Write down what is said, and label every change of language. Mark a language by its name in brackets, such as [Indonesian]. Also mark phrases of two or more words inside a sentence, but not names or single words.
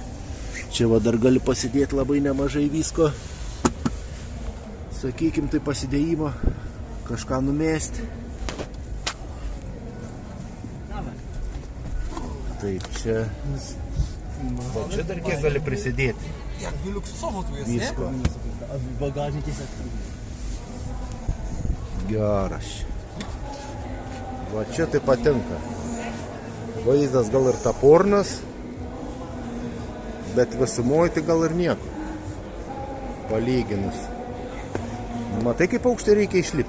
[Lithuanian] Čia va dar gali pasidėti labai nemažai visko. Sakykim, tai pasidėjimo. Kažką numesti. Taip, čia. O čia dar kiek gali prisidėti. [Polish] Jakby luksusowo tu jest, [Lithuanian] Visko. [Polish] nie? A bagażnik jest jak... [Lithuanian] Geras. Va čia tai patinka. Vaizdas gal ir tapornas, bet visumoje tai gal ir nieko. Palyginus. Matai, kaip aukštai reikia išlipti.